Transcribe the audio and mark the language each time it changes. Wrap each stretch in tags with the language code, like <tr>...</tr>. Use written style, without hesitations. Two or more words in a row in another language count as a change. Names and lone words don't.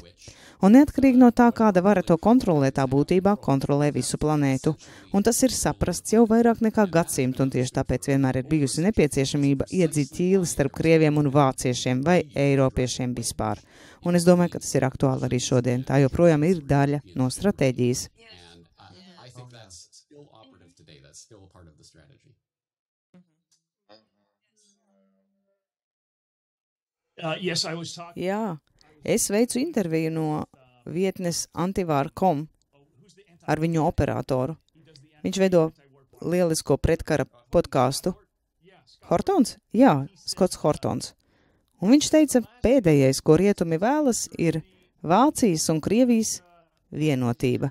<lv>Un neatkarīgi no tā, kāda vara to kontrolē, tā būtībā kontrolē visu planētu. Un tas ir saprasts jau vairāk nekā gadsimtu, un tieši tāpēc vienmēr ir bijusi nepieciešamība iedzīt ķīli starp krieviem un vāciešiem vai eiropiešiem vispār. Un es domāju, ka tas ir aktuāli arī šodien. Tā joprojām ir daļa no stratēģijas.</lv> <en>Yes, I was talking.</en> <lv>Jā, es veicu interviju no vietnes antivāra.com, ar viņu operatoru. Viņš veido lielisko pretkara podkāstu. Hortons? Jā, Skots Hortons. Un viņš teica, pēdējais, ko rietumi vēlas, ir Vācijas un Krievijas vienotība.</lv>